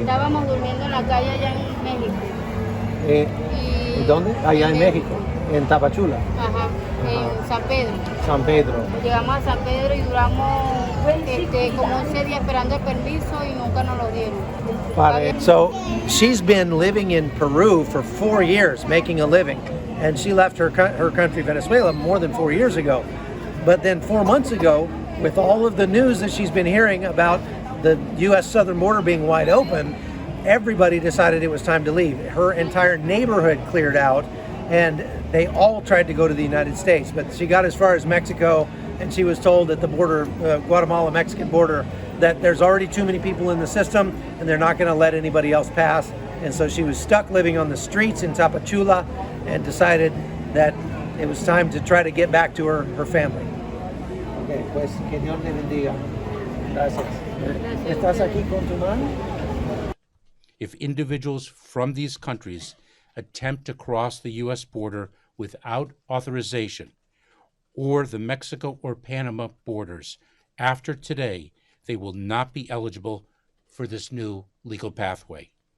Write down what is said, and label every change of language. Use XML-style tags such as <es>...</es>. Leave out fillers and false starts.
<es>Estábamos durmiendo en la calle allá en México. ¿Y dónde? Allá en México, en Tapachula. Ajá, en San Pedro. San Pedro. Llegamos a San Pedro y duramos como 11 días esperando el permiso y nunca nos lo dieron.</es> <en>So she's been living in Peru for 4 years, making a living. And she left her country, Venezuela, more than 4 years ago. But then 4 months ago, with all of the news that she's been hearing about the U.S. southern border being wide open, everybody decided it was time to leave. Her entire neighborhood cleared out, and they all tried to go to the United States. But she got as far as Mexico, and she was told at the border, Guatemala-Mexican border, that there's already too many people in the system, and they're not going to let anybody else pass. And so she was stuck living on the streets in Tapachula and decided that it was time to try to get back to her family.</en> <es>Okay, pues que Dios le bendiga. Gracias. ¿Estás aquí con tu mano?</es> <en>If individuals from these countries attempt to cross the U.S. border without authorization, or the Mexico or Panama borders, after today, they will not be eligible for this new legal pathway.</en>